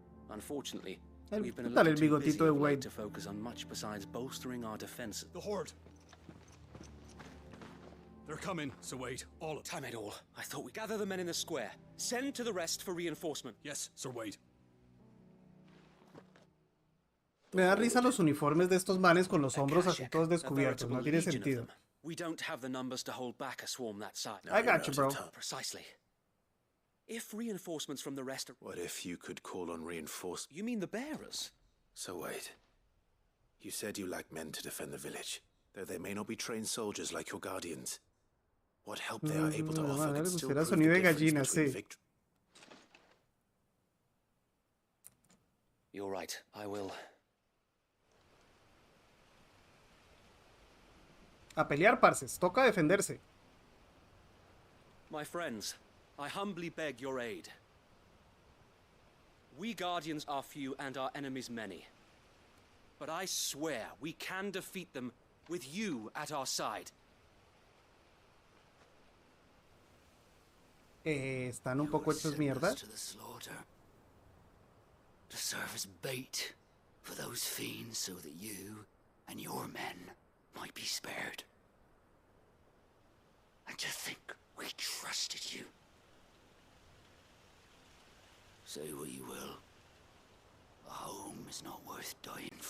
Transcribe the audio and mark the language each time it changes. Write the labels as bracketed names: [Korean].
[English] Unfortunately, we've been a little too busy of late to focus on much besides bolstering our defense. The Horde. They're coming, so wait. All of Time it all. I thought we'd gather the men in the square. Send to the rest for reinforcement. Yes, Sir Wade. [Spanish] Me da risa los uniformes de estos manes con los hombros así todos descubiertos. No tiene sentido. [English] We don't have the numbers to hold back a swarm that size. I got you, bro. Precisely. If reinforcements from the rest are... What if you could call on reinforcements? You mean the bearers? So wait. You said you lack men to defend the village, though they may not be trained soldiers like your guardians. What help they are able to offer could still prove the difference between victory. You're right. I will. [Spanish] A pelear, parces. Toca defenderse. [English] My friends, I humbly beg your aid. We Guardians are few and our enemies many. But I swear we can defeat them with you at our side. [Spanish] Están un poco hechos mierda. [English] To the slaughter. To serve as bait for those fiends so that you and your men might be spared. And to think we trusted you. Say what you will. A home is not worth dying for.